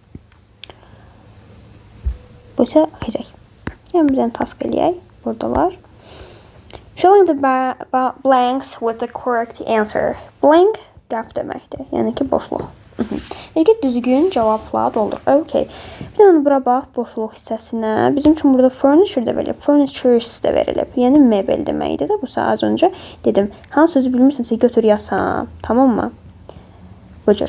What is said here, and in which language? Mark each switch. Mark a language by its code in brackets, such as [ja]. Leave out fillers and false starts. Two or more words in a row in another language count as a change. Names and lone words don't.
[az] Bu isə xizək. Yəni bir dənə task eləyək. Burada var. [en] Filling the blanks with the correct answer. [az] Blank qəf deməkdir. Yəni ki, boşluq. Deyək ki, düzgün cavabla doldur. Okay. Bir dənə bura bax, boşluq hissəsinə. Bizim üçün burada furniture də verilib, furnitures də verilib. Yəni mebel deməkdir də bu az öncə dedim. Hansı sözü bilmirsənsə götür yazam. Tamam mı? Bu cür.